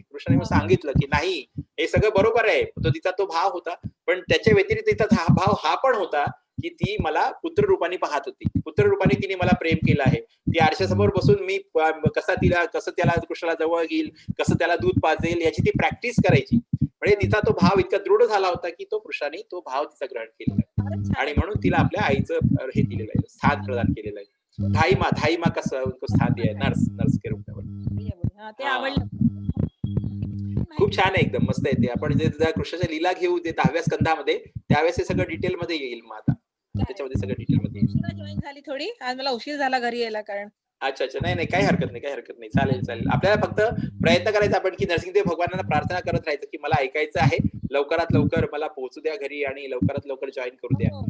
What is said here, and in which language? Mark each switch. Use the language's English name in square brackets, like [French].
[Marathi] कृष्णाने मग सांगितलं की नाही, हे सगळं बरोबर आहे, तो तिचा तो भाव होता, पण त्याच्या व्यतिरिक्त तिचा भाव हा पण होता की ती मला पुत्र रूपाने पाहत होती, पुत्र रूपाने तिने मला प्रेम केलं आहे. ती आरशासमोर बसून मी कसं त्याला कृष्णाला जवळ घेईल, कसं त्याला दूध पाजेल, याची ती प्रॅक्टिस करायची. म्हणजे तिचा तो भाव इतका दृढ झाला होता की तो कृष्णाने तो भाव तिचा ग्रहण केलेला आहे, आणि म्हणून तिला आपल्या आईचं हे दिलेलं आहे, स्थान प्रदान केलेलं आहे. [Hindi] धाई माँ का स्थान दिया है, नर्स के रूप में. [Marathi] ते आवडलं. खूप छान आहे, एकदम मस्त आहे ते. आपण जे कृष्णाच्या लीला घेऊ ते 10व्या स्कंधामध्ये, त्यावेळेस हे सगळं डिटेल मध्ये येईल. मग आता त्याच्यामध्ये सगळं डिटेल मध्ये येईल. जॉईन झाली थोडी आज, मला उशीर झाला घरी यायला, कारण अच्छा, नाही, काही हरकत नाही. चालेल. आपल्याला फक्त प्रयत्न करायचा आपण की नरसिंहदेव भगवानांना प्रार्थना करत राहायचं की मला ऐकायचं आहे, लवकरात लवकर मला पोहोचू द्या घरी आणि लवकरात लवकर जॉईन करू द्या.